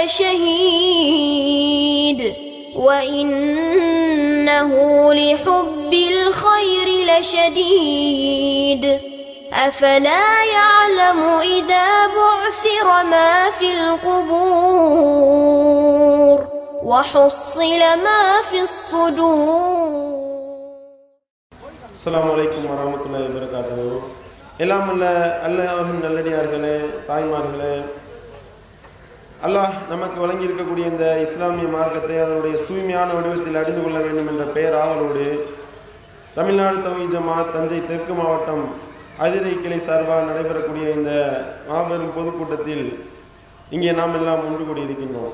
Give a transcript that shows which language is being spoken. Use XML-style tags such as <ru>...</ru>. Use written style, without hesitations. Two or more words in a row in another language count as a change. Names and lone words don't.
<ar>لشهيد وإنه لحب الخير لشديد أفلا يعلم إذا بعثر ما في القبور وحصل ما في الصدور. السلام عليكم ورحمة الله وبركاته.</ar> <ta>எல்லாம் அல்ல அல்லாஹ்வின் நல்லடியார்களே, தாய்மார்களே, அல்லாஹ் நமக்கு வழங்கி இருக்கக்கூடிய இந்த இஸ்லாமிய மார்க்கத்தை அதனுடைய தூய்மையான வடிவத்தில் அறிந்து கொள்ள வேண்டும் என்ற பெயர் ஆவலோடு தமிழ்நாடு தௌஹீத் ஜமாஅத் தஞ்சை தெற்கு மாவட்டம் அதிரை கிளை சார்பாக நடைபெறக்கூடிய இந்த மாபெரும் பொதுக்கூட்டத்தில் இங்கே நாம் எல்லாம் ஒன்று கூடியிருக்கின்றோம்.</ta>